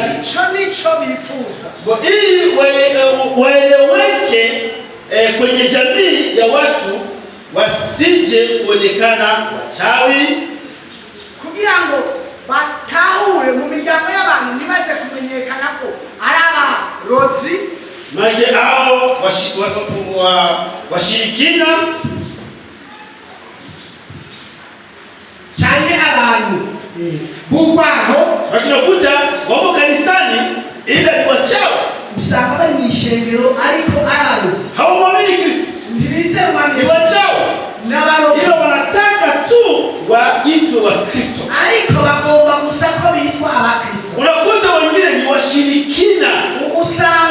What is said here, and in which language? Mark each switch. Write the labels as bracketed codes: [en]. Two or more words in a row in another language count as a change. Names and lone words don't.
[rn] Ico nico bifuza [sw] ili waeleweke kwenye jamii ya watu, wasije kuonekana wachawi, [rn] kugira ngo batahure mu miryango y'abantu ntibaze kumenyekana ko ari abarozi [sw] maana hao washirikina [rn] cyane abantu b'urwango. [sw] wakinakuta wako kanisani ila ni wachawi, [rn] usanga bari mu ishengero ariko ari abarozi, [sw] hawamwamini Kristo, [rn] ntibizera umwami [sw] ni wachawi [rn] n'abarozi, [sw] ila wanataka tu waitwe Wakristo. [rn] ariko bagomba gusa ko bitwa Abakristo. [sw] Unakuta wengine ni washirikina, [rn] usanga